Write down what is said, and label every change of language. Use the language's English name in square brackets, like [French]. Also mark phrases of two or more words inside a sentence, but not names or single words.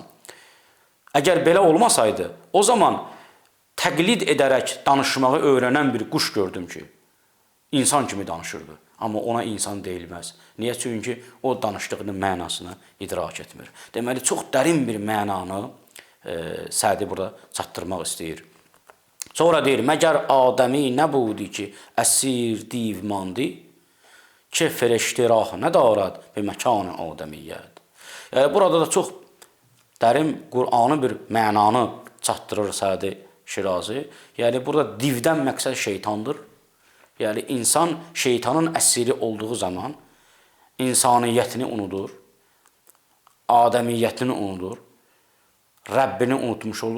[Azerbaijani] Əgər belə olmasaydı, o zaman təqlid edərək danışmağı öyrənən bir quş gördüm ki, insan kimi danışırdı. Amma ona insan deyilməz. Niyə? Çünki o danışdığının mənasını idrak etmir. Deməli, çox dərin bir mənanı Sədi burada çatdırmaq istəyir. Sonra deyir, [Persian] مگر آدمی نبودی که اسیر دیو ماندی? که فرشته راه ندارد به مکان آدمیت. [Azerbaijani] Yəni burada da çox dərin Qur'anı bir mənanı çatdırır Sədi Şirazi. Yəni burada divdən məqsəd şeytandır. Yəni insan şeytanın əsiri olduğu zaman insaniyyətini unudur, adəmiyyətini unudur, Rəbbini unutmuş olur.